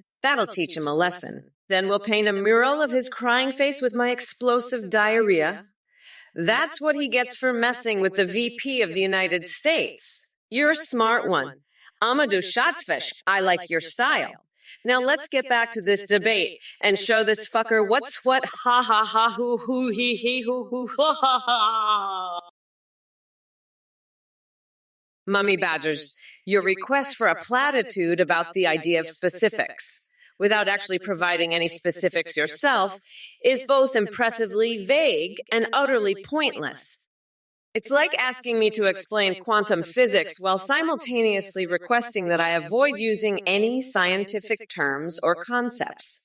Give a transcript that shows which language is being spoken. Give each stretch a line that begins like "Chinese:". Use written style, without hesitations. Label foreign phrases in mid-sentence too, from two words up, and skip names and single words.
English: That'll teach him a lesson. Then we'll paint a mural of his crying face with my explosive diarrhea. That's what he gets for messing with the VP of the United States. You're a smart one. Amadou Schatzfish, I like your style. Now let's get back to this debate and show this fucker what's what, ha ha ha, hoo hee hee hoo ha ha ha. Mummy Badgers, your request for a platitude about the idea of specifics, without actually providing any specifics yourself, is both impressively vague and utterly pointless. It's like asking me to explain quantum physics while simultaneously requesting that I avoid using any scientific terms or concepts.